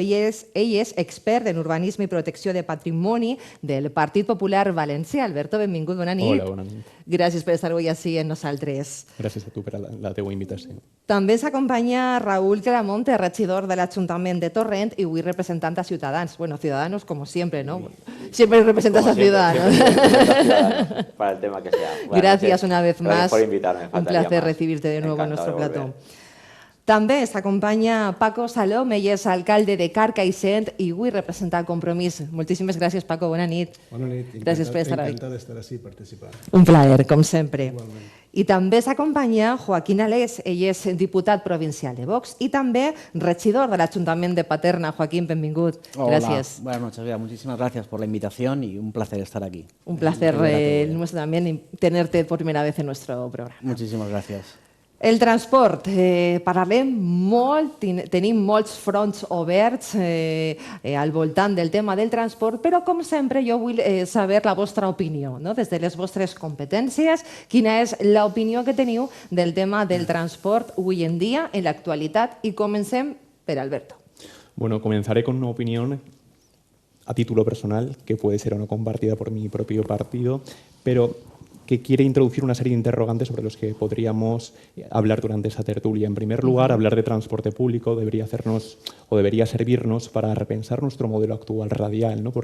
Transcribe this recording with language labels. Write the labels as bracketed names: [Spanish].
[Catalan] Ell és expert en urbanisme i protecció de patrimoni del Partit Popular Valencià. Alberto, benvingut, bona nit. Hola, bona nit. Gràcies per estar avui així amb nosaltres. Gràcies a tu per la teva invitació. També s'acompanya Raúl Claramonte, regidor de l'Ajuntament de Torrent i avui representant a Ciutadans. [Spanish] Bueno, Ciudadanos como siempre, ¿no? Siempre representas a Ciudadanos. Para el tema que sea. Bueno, Gracias una vez más. Por invitarme. Un placer recibirte de nuevo en nuestro plató. [Catalan] També s'acompanya Paco Salom, ell és alcalde de Carcaixent i avui representa Compromís. Moltíssimes gràcies, Paco, bona nit. Bona nit, gràcies per estar encantat d'estar així participant. Un plaer, com sempre. Igualment. I també s'acompanya Joaquín Alés, ell és diputat provincial de Vox i també regidor de l'Ajuntament de Paterna. Joaquín, benvingut. [Spanish] Gracias. Buenas noches, muchísimas gracias por la invitación y un placer estar aquí. Un placer nuestro también tenerte por primera vez en nuestro programa. Muchísimas gracias. [Catalan] El transport, parlarem molt, tenim molts fronts oberts al voltant del tema del transport, però com sempre jo vull saber la vostra opinió, des de les vostres competències, quina és l'opinió que teniu del tema del transport avui en dia, en l'actualitat, i comencem per Alberto. [Spanish] Bueno, comenzaré con una opinión a título personal, que puede ser o no compartida por mi propio partido, pero que quiere introducir una serie de interrogantes sobre los que podríamos hablar durante esa tertulia. En primer lugar, hablar de transporte público debería hacernos o debería servirnos para repensar nuestro modelo actual radial, ¿no?